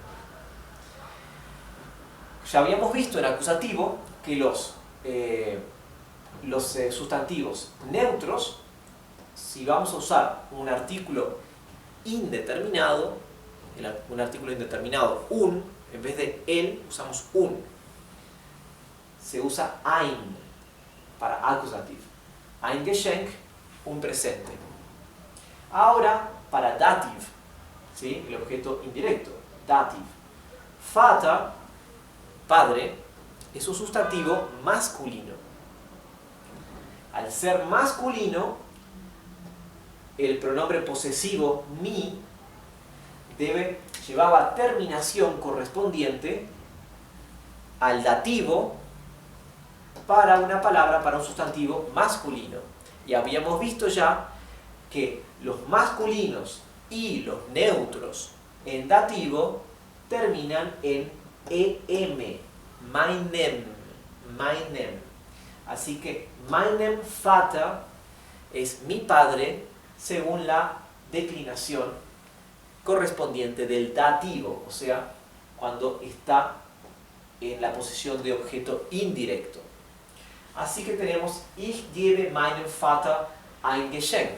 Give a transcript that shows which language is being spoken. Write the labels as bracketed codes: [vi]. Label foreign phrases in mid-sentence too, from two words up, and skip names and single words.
[es] Ya habíamos visto en acusativo que los sustantivos neutros, si vamos a usar un artículo indeterminado, un, en vez de el, usamos un. Se usa ein para acusativo. [de] Ein Geschenk, [es] un presente. Ahora, para dativ, ¿sí? El objeto indirecto, dativ. Vater, padre, es un sustantivo masculino. Al ser masculino, el pronombre posesivo mi llevaba terminación correspondiente al dativo para una palabra, para un sustantivo masculino. Y habíamos visto ya que los masculinos y los neutros en dativo terminan en em, meinem, meinem. Así que [de] meinem Vater [es] es mi padre según la declinación correspondiente del dativo, o sea, cuando está en la posición de objeto indirecto. Así que tenemos [de] Ich gebe meinem Vater ein Geschenk.